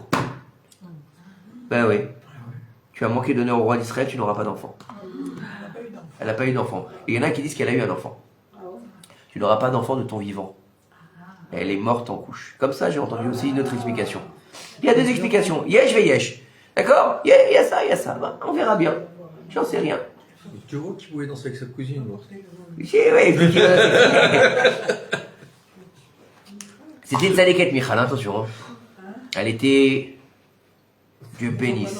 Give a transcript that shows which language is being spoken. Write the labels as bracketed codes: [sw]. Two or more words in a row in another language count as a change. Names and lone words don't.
[fr] Ben oui. Tu as manqué d'honneur au roi d'Israël, tu n'auras pas d'enfant. Elle n'a pas eu d'enfant. Et il y en a qui disent qu'elle a eu un enfant. Tu n'auras pas d'enfant de ton vivant. Elle est morte en couche. Comme ça, j'ai entendu aussi une autre explication. Il y a 2 explications. [he] יש ויש. [fr] D'accord? Il y a ça, il y a ça. Ben, on verra bien. J'en sais rien. Tu vois qu'il pouvait danser avec sa cousine, moi. Oui, c'était une Tzadékette, Michal, attention. Hein. Elle était... Dieu bénisse.